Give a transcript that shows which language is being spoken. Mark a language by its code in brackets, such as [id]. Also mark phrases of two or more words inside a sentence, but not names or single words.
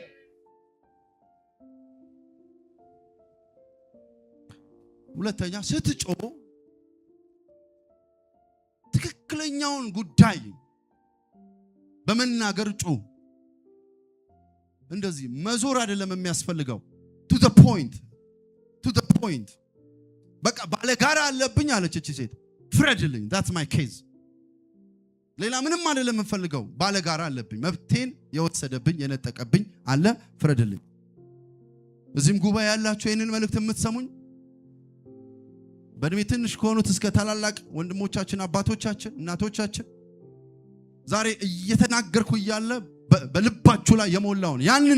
[am] ሁለተኛ ስትጮ ትክክለኛውን ጉዳይ በመናገር ጮ። እንደዚህ መዞር አይደለም የሚያስፈልገው። [en] to the point [am] በቃ ባለጋራ አለብኝ አለች እቺ ሴት። ፍረድልኝ፣ [en] that's my case። [am] ሌላ ምንም አይደለም የምፈልገው። ባለጋራ አለብኝ፣ መብቴን የወሰደብኝ የነጠቀብኝ አለ፣ ፍረድልኝ። እዚህም ጉባኤ ያላችሁ ይሄንን መልእክት የምትሰሙኝ በእድሜ ትንሽ ከሆኑት እስከ ታላላቅ ወንድሞቻችን፣ አባቶቻችን፣ እናቶቻችን ዛሬ እየተናገርኩ እያለ በልባችሁ ላይ የሞላውን ያንን